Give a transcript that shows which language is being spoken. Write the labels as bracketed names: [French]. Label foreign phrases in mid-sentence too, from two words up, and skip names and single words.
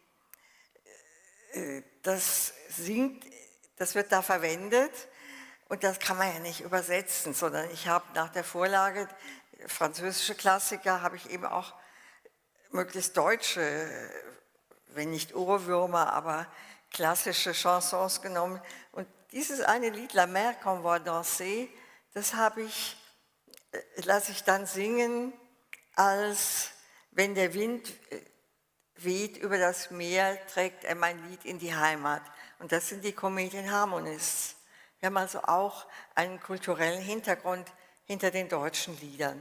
[German] Das wird da verwendet und das kann man ja nicht übersetzen, sondern ich habe nach der Vorlage französische Klassiker, habe ich eben auch möglichst deutsche, wenn nicht Ohrwürmer, aber klassische Chansons genommen. Und dieses eine Lied, [French] La Mer qu'on voit danser, [German] das lasse ich dann singen, als wenn der Wind weht über das Meer, trägt er mein Lied in die Heimat. Und das sind die Comedian Harmonists. Wir haben also auch einen kulturellen Hintergrund hinter den deutschen Liedern.